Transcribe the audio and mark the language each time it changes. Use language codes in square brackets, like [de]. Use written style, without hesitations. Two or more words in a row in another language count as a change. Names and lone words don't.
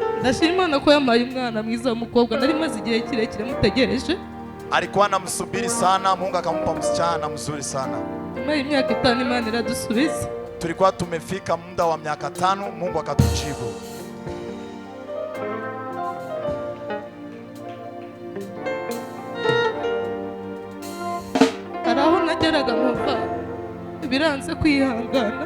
[rw] Ndashima Imana ko yampaye umwana mwiza w'umukobwa nari maze igihe kirekire mutegereje. [sw] Alikuwa anamsubiri sana, Mungu akampa msichana mzuri sana. [rw] Nyuma y'imyaka 5 Imana iradusubiza. [sw] Tulikuwa tumefika muda wa miaka 5, Mungu akatujibu. [rw] Araho nageraga mumva biranze kwihangana.